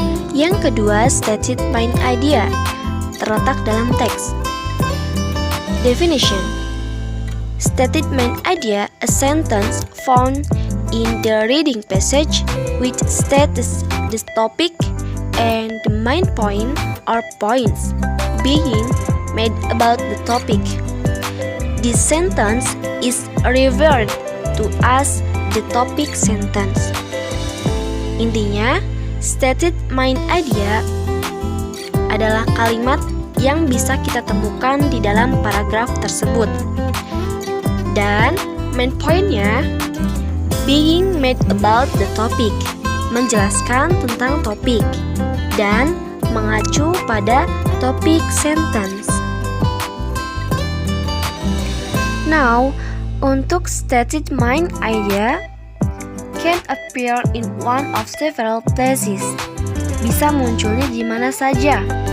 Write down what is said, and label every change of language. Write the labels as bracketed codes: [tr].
[id] Yang kedua, stated main idea, terletak dalam teks. [en] Definition: stated main idea, a sentence found in the reading passage which states the topic and the main point or points being made about the topic. This sentence is referred to as the topic sentence. [id] Intinya, stated main idea adalah kalimat yang bisa kita temukan di dalam paragraf tersebut. Dan main point-nya [en] being made about the topic, [id] menjelaskan tentang topik dan mengacu pada topik sentence. [en] Now, untuk stated main idea can appear in one of several places. [id] Bisa munculnya di mana saja.